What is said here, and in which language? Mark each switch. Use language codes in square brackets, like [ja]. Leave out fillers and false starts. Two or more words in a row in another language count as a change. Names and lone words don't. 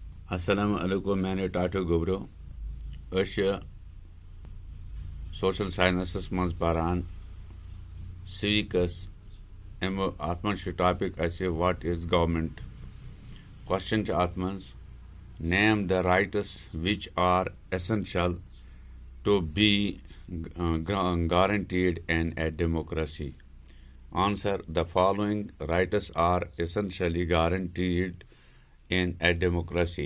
[ar] السلام عليكم, [ks] मैंने टाटो गोब्रो [en] social sciences [ks] मज पारान [en] सिविकस [ks] अत मज [en] topic what is government question [ks] अत मज [en] name the rights which are essential to be guaranteed in a democracy. Answer: the following rights are essentially guaranteed in a democracy.